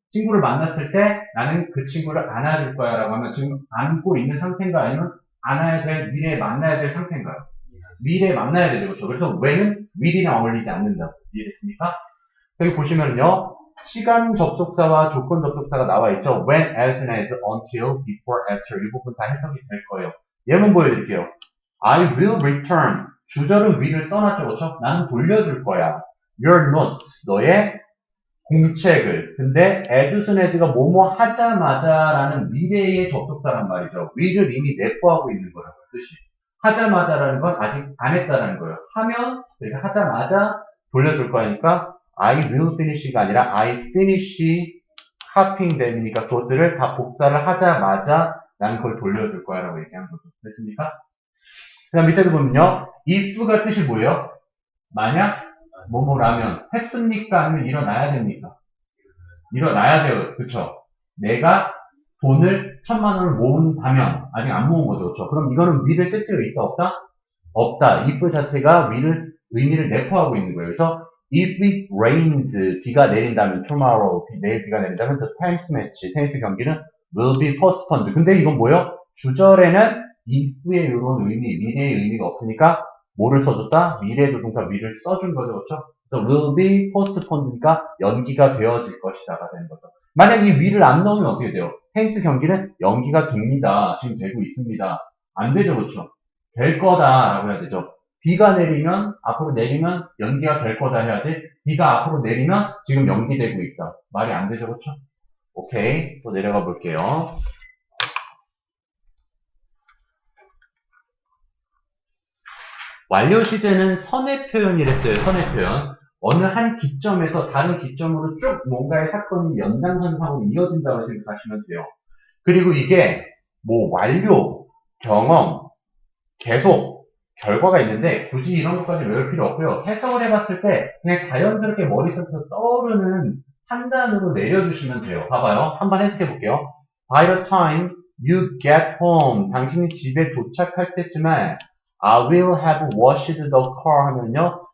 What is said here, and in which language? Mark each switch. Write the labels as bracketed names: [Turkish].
[Korean] 친구를 만났을 때 나는 그 친구를 안아줄 거야 라고 하면 지금 안고 있는 상태인가 아니면 안아야 될, 미래에 만나야 될 상태인가요? 미래에 만나야 되죠. 그렇죠? 그래서 when은 will이랑 어울리지 않는다고. 이해됐습니까? 여기 보시면요. 시간 접속사와 조건 접속사가 나와 있죠. [English] when, as soon as, until, before, after [Korean] 이 부분 다 해석이 될 거예요. 예문 보여드릴게요. [English] I will return. [Korean] 주절은 will을 써놨죠. 그렇죠? 나는 돌려줄 거야. [English] Your notes. [Korean] 너의 공책을. 근데 as soon as가 뭐뭐 하자마자라는 미래의 접속사란 말이죠. will을 이미 내포하고 있는 거라고 뜻이. 하자마자라는 건 아직 안 했다라는 거예요. 하면 그러니까 하자마자 돌려줄 거니까 [English] I will finish [Korean] 가 아니라 [English] I finish copying them [Korean] 이니까 그것들을 다 복사를 하자마자 나는 그걸 돌려줄 거야 라고 얘기한 거죠. 됐습니까? 그 다음 밑에도 보면요. if가 뜻이 뭐예요? 만약 뭐뭐라면 했습니까? 아니면 일어나야 됩니까? 일어나야 돼요. 그쵸? 내가 돈을 1,000만 원을 모은다면 아직 안 모은 거죠. 그쵸? 그럼 이거는 will을 쓸 필요가 있다 없다? 없다. if 자체가 will을 의미를 내포하고 있는 거예요. 그래서 [English] if it rains [Korean] 비가 내린다면 [English] tomorrow [Korean] 내일 비가 내린다면 [English] the tennis match [Korean] 테니스 경기는 [English] will be postponed. [Korean] 근데 이건 뭐예요? 주절에는 if의 이런 의미, 미래의 의미가 없으니까 뭐를 써줬다? 미래 조동사 will을 써준 거죠. 그렇죠? 그래서 [English] will be postponed [Korean] 니까 연기가 되어질 것이다가 되는 거죠. 만약 이 will을 안 넣으면 어떻게 돼요? 테니스 경기는 연기가 됩니다. 지금 되고 있습니다. 안 되죠. 그렇죠? 될 거다라고 해야 되죠. 비가 내리면 앞으로 내리면 연기가 될 거다 해야지 비가 앞으로 내리면 지금 연기되고 있다. 말이 안 되죠. 그렇죠? 오케이. 또 내려가 볼게요. 완료 시제는 선의 표현이랬어요. 선의 표현. 어느 한 기점에서 다른 기점으로 쭉 뭔가의 사건이 연장선상으로 이어진다고 생각하시면 돼요. 그리고 이게 뭐 완료, 경험, 계속, 결과가 있는데 굳이 이런 것까지 외울 필요 없고요. 해석을 해봤을 때 그냥 자연스럽게 머릿속에서 떠오르는 판단으로 내려주시면 돼요. 봐봐요. 한번 해석해 볼게요. [English] By the time you get home, [Korean] 당신이 집에 도착할 때쯤에 [English] I will have washed the car [Korean] 하면요.